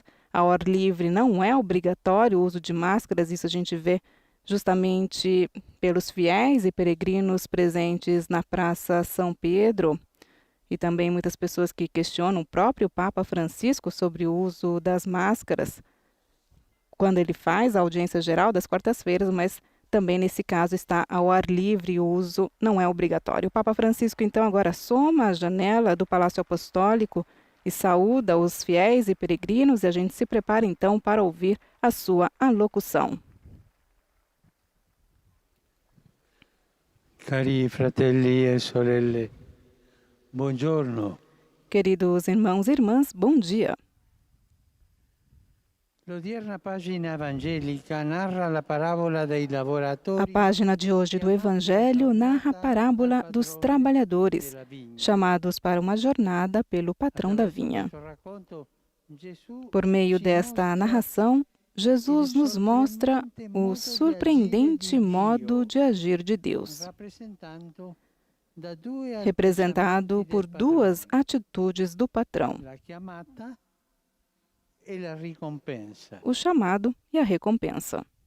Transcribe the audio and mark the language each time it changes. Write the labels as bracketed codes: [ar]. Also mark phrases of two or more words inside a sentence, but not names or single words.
[pt] Ao ar livre não é obrigatório o uso de máscaras, isso a gente vê justamente pelos fiéis e peregrinos presentes na Praça São Pedro, e também muitas pessoas que questionam o próprio Papa Francisco sobre o uso das máscaras, quando ele faz a audiência geral das quartas-feiras, mas também nesse caso está ao ar livre e o uso não é obrigatório. O Papa Francisco, então, agora soma a janela do Palácio Apostólico e saúda os fiéis e peregrinos, e a gente se prepara então para ouvir a sua alocução. [it] Cari fratelli e sorelle, buongiorno. [pt] Queridos irmãos e irmãs, bom dia. [it] L'odierna pagina evangelica narra la parabola dei lavoratori. [pt] A página de hoje do Evangelho narra a parábola dos trabalhadores, chamados para uma jornada pelo patrão da vinha. Por meio desta narração, Jesus nos mostra o surpreendente modo de agir de Deus, representado por duas atitudes do patrão: o chamado e a recompensa.